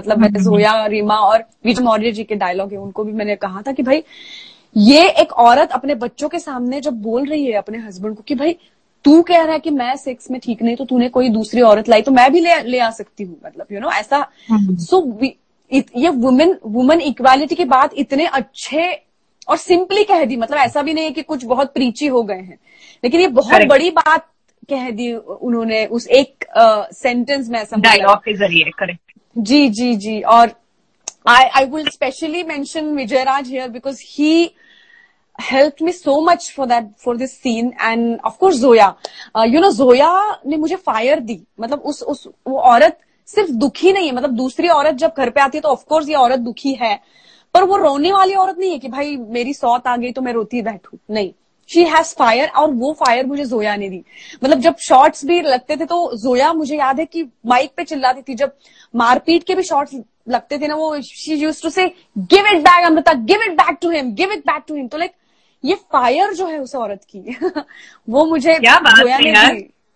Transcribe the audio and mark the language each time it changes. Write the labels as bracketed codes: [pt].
[hi] मतलब मैं जोया, रीमा और विजय मौर्य जी के डायलॉग है, उनको भी मैंने कहा था कि भाई ये एक औरत अपने बच्चों के सामने जब बोल रही है अपने हस्बैंड को कि भाई तू कह रहा है कि मैं सेक्स में ठीक नहीं, तो तूने कोई दूसरी औरत लाई तो मैं भी ले आ सकती हूँ, मतलब ऐसा। सो ये वुमेन इक्वालिटी की बात इतने अच्छे और सिंपली कह दी, मतलब ऐसा भी नहीं है कि कुछ बहुत प्रीची हो गए हैं, लेकिन ये बहुत बड़ी बात कह दी उन्होंने उस एक सेंटेंस में, ऐसा डायलॉग के जरिए। करेक्ट। जी जी जी। [en] और I will specially mention Vijayraj here because he helped me so much for this scene, and of course Zoya, [hi] Zoya ने मुझे फायर दी। मतलब वो औरत सिर्फ दुखी नहीं है, मतलब दूसरी औरत जब घर पे आती है तो ऑफ कोर्स ये औरत दुखी है, पर वो रोने वाली औरत नहीं है कि भाई मेरी सौत आ गई तो मैं रोती बैठू, नहीं, [en] she has fire, [hi] और वो फायर मुझे जोया ने दी। मतलब जब शॉट्स भी लगते थे तो जोया, मुझे याद है कि माइक पे चिल्लाती थी, जब मारपीट के भी शॉट्स लगते थे ना, वो [en] she used to say give it back Amrita, give it back to him, [hi] give it back to him. तो लाइक ये फायर जो है उस औरत की वो मुझे जोया ने दी।